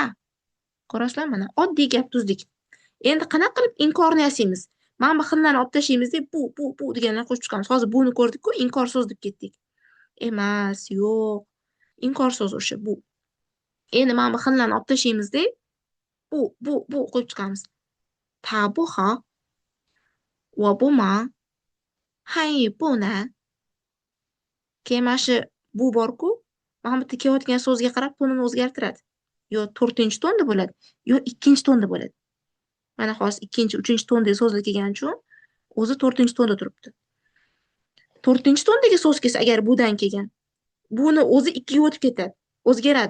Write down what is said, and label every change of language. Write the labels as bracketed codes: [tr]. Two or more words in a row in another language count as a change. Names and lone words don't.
[uz] Ko'rasizlar, mana oddiy gap tuzdik. Endi qanaqa qilib inkorni yasaymiz? Mana bu hinlarni olib tashlaymiz deb bu deganlarni qo'shib chiqamiz. Hozir buni ko'rdik-ku, inkor so'z deb ketdik. Emas, yo'q. Inkor so'z o'sha bu. Endi mana bu hinlarni olib tashlaymiz deb bu qo'yib chiqamiz. [zh] Ta bu ha, wa bu ma, han yi bu na. [uz] Keyin mana shu bu bor-ku, mana bu yerda kelayotgan so'zga qarab tonini o'zgartiradi. Yo 4-tonda bo'ladi, yo 2-tonda bo'ladi. Mana hozir 2, 3-tonda so'zlar kelgani uchun o'zi 4-tonda turibdi. 4-tondagi so'z kelsa agar budan kelgan, buni o'zi 2ga o'tib ketadi, o'zgaradi.